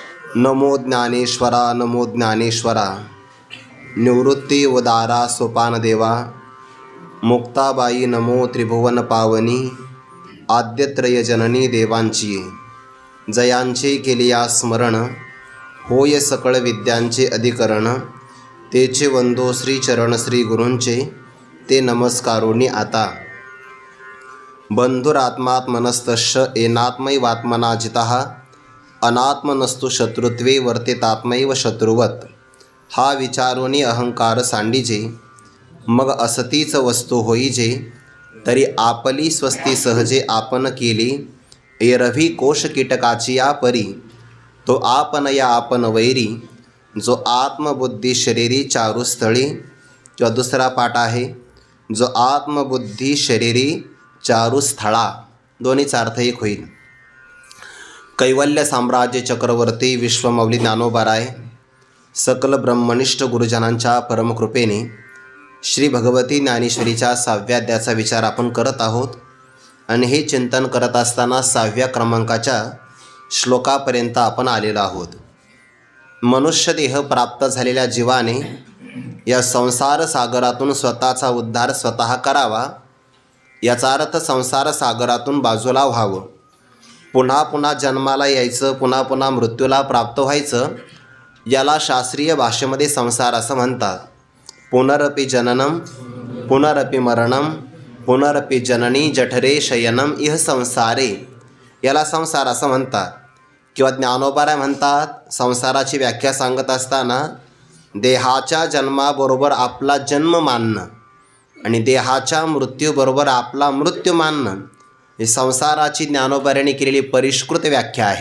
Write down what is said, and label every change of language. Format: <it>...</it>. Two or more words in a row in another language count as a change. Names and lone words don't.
<mr>नमो ज्ञानेश्वरा नमो ज्ञानेश्वरा. निवृत्ती उदारा सोपानदेवा. मुक्ताबाई नमो त्रिभुवन पावनी. आद्यत्रय जननी देवांची. जयांचे केलिया स्मरण. होय सकळ विद्यांचे अधिकरण. तेचे वंदो श्रीचरण श्री गुरूंचे. ते नमस्कारोनी आता.</mr> <sa>बंधुरात्मात्मनस्तस्य येनात्मैवात्मना जितः. अनात्मनस्तु शत्रुत्वे वर्तेतात्मैव शत्रुवत.</sa> <mr>हा विचारोनी अहंकार सांडिजे. मग असतीच वस्तू होईजे. तरी आपली स्वस्ती सहजे आपण केली. एरवी कोश कीटकाची या परी. तो आपण या आपण वैरी. जो आत्मबुद्धी शरीरी चारुस्थळी. किंवा दुसरा पाठ आहे, जो आत्मबुद्धी शरीरी चारुस्थळा. दोन्हीचा अर्थ एक होईल. कैवल्य साम्राज्य चक्रवर्ती विश्वमौली ज्ञानोबाराय सकल ब्रह्मनिष्ठ गुरुजनांच्या परमकृपेने श्री भगवती ज्ञानेश्वरीच्या 6व्या अध्यायाचा विचार आपण करत आहोत. आणि हे चिंतन करत असताना 6व्या क्रमांकाच्या श्लोकापर्यंत आपण आलेलो आहोत. मनुष्य देह प्राप्त झालेल्या जीवाने या संसार सागरातून स्वतःचा उद्धार स्वतः करावा. याचा अर्थ संसार सागरातून बाजूला व्हावं. पुन्हा पुन्हा जन्माला यायचं, पुन्हा पुन्हा मृत्यूला प्राप्त व्हायचं. याला शास्त्रीय भाषेमध्ये संसार असं म्हणतात.</mr> <sa>पुनरपि जननम पुनरपि मरणम पुनरपि जननी जठरे शयनम इह संसारे.</sa> <mr>याला संसार असं म्हणतात. किंवा ज्ञानोबाराय म्हणतात, संसाराची व्याख्या सांगत असताना देहाच्या जन्माबरोबर आपला जन्म मानणं आणि देहाच्या मृत्यूबरोबर आपला मृत्यू मानणं ही संसाराची ज्ञानोबाऱ्याने केलेली परिष्कृत व्याख्या आहे.</mr>